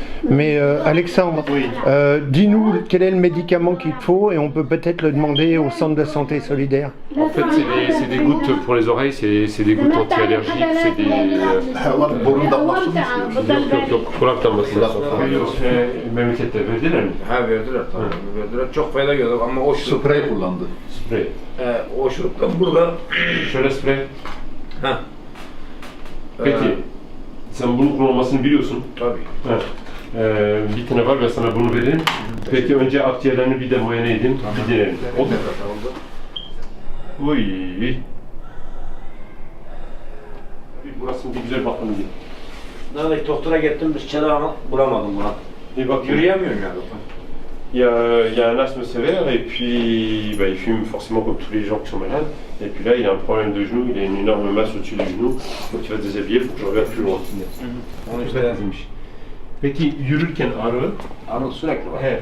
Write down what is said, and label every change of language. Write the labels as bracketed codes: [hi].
[fr] Mais Alexandre, dis-nous quel est le médicament qu'il te faut et on peut peut-être le demander au centre de santé solidaire. En fait, c'est des gouttes pour les oreilles, c'est des gouttes anti-allergiques, c'est des... [tr] Burun damlasını mı istiyorsun? Yok, kulak damlası. Memlekette verdiler mi? Ha verdiler tamam verdiler. Çok fayda gördük ama o şurup, Sprey kullandı. Sprey. o şuruptan burada Şöyle sprey. ha Peki, sen bunun kullanmasını biliyorsun. tabii. Evet. Bir tane var, ben sana bunu vereyim. Peki önce akciğerlerini bir de muayene edin, bir deneyelim. Oldu mu? Uy. Burasını bir güzel bakın diye. Nerede doktora gittim biz çelağını bulamadım buna. Bir bak, Yürüyemiyorum yani. [fr] il y a un asthme sévère et puis bah, il fume forcément comme tous les gens qui sont malades. Et puis là, il a un problème de genou, il a une énorme masse au-dessus du genou. Donc il va se déshabiller, il faut que je regarde plus loin. [tr] Onu işte Peki yürürken ağrı, anıl sürekli var.